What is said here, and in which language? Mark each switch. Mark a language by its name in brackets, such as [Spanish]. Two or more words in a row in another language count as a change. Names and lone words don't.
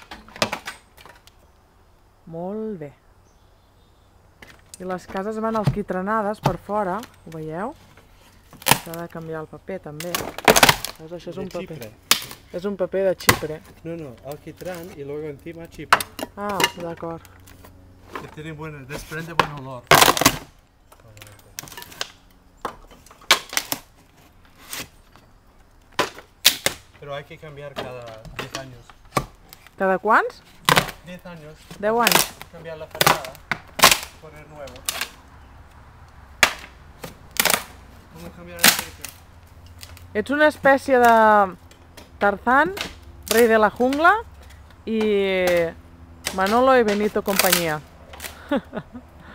[Catalan] Molt bé. I les cases van alquitranades per fora, ho veieu? S'ha de canviar el paper també. Veus, això és un paper. És un paper de Xipre. [Spanish] No, alquitrán y luego encima Chipre. [Catalan] Ah, d'acord. [Spanish] Que desprende buen olor. Pero hay que cambiar cada 10 años. [Catalan] Cada quants? [Spanish] 10 años. [Catalan] 10 anys. [Spanish] Cambiar la fachada. Poner nuevo. Vamos a cambiar el aceite. [Catalan] Ets una espècie de Tarzán, rei de la jungla, i Manolo y Benito compañía.